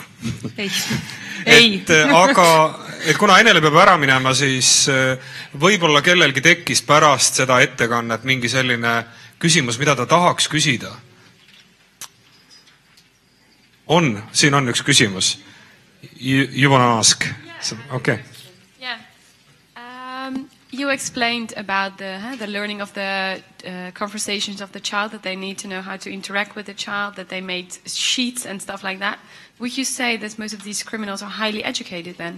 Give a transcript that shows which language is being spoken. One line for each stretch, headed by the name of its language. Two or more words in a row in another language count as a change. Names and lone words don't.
Estonian: Ei. Aga kuna Enele peab ära minema, siis võib-olla kellelgi tekkis pärast seda ettekannet mingi selline küsimus, mida ta tahaks küsida. Siin on üks küsimus.
English: You want to ask? Okay. Yeah. You explained about the learning of the conversations of the child, that they need to know how to interact with the child, that they made sheets and stuff like that. Would you say that most of these criminals are highly educated then?